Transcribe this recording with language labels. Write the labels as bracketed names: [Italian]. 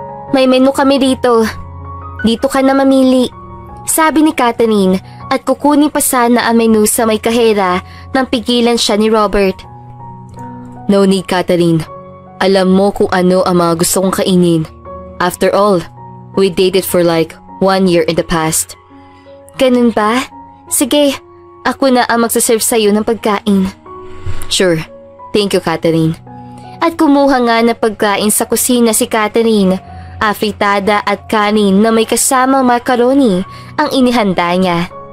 [Filipino] "May menu kami dito. Dito ka na mamili," sabi ni Catherine at kukunin pa sana ang menu sa may kahera nang pigilan siya ni Robert. [English] "No need, Catherine. [Filipino] Alam mo kung ano ang mga gusto kong kainin. [English] After all, we dated for like 1 year in the past." [Filipino] "Ganun ba? Sige, ako na ang magsaserve sa'yo ng pagkain." [English] "Sure. Thank you, Catherine." [Filipino] At kumuha nga ng pagkain sa kusina si Catherine. Afritada at kanin na may kasamang macaroni ang inihanda niya.